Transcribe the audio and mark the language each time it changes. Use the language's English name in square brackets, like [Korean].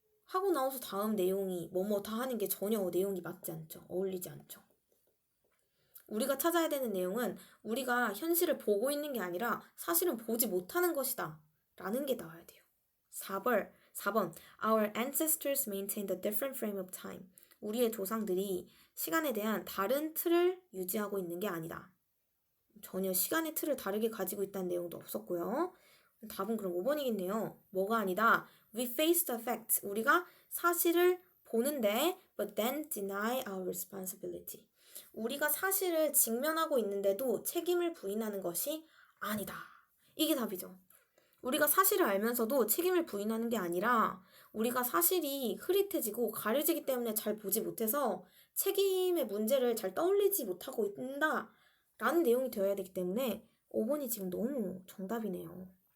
[Korean] 하고 나서 다음 내용이 뭐뭐 다 하는 게 전혀 내용이 맞지 않죠. 어울리지 않죠. 우리가 찾아야 되는 내용은 우리가 현실을 보고 있는 게 아니라 사실은 보지 못하는 것이다 라는 게 나와야 돼요. 4번 [English] Our ancestors maintained a different frame of time. [Korean] 우리의 조상들이 시간에 대한 다른 틀을 유지하고 있는 게 아니다. 전혀 시간의 틀을 다르게 가지고 있다는 내용도 없었고요. 답은 그럼 5번이겠네요. 뭐가 아니다. [English] We face the facts. [Korean] 우리가 사실을 보는데 [English] but then deny our responsibility. [Korean] 우리가 사실을 직면하고 있는데도 책임을 부인하는 것이 아니다. 이게 답이죠. 우리가 사실을 알면서도 책임을 부인하는 게 아니라 우리가 사실이 흐릿해지고 가려지기 때문에 잘 보지 못해서 책임의 문제를 잘 떠올리지 못하고 있다 라는 내용이 되어야 되기 때문에 5번이 지금 너무 정답이네요.